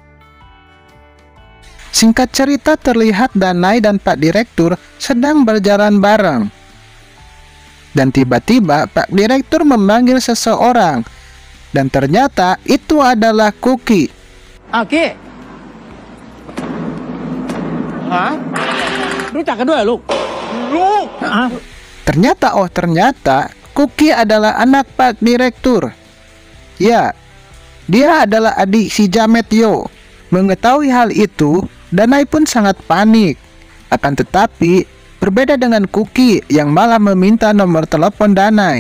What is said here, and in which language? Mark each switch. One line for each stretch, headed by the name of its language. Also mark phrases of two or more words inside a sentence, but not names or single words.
Indonesian: Singkat cerita, terlihat Danai dan Pak Direktur sedang berjalan bareng. Dan tiba-tiba Pak Direktur memanggil seseorang. Dan ternyata itu adalah Kuki. Oke. Hah?
Thai: รู้จักกันด้วยเหรอลูก ลูก
Indonesian: Ternyata Kuki adalah anak Pak Direktur. Ya, dia adalah adik si Jamet Yo. Mengetahui hal itu, Danai pun sangat panik. Akan tetapi, berbeda dengan Kuki yang malah meminta nomor telepon Danai.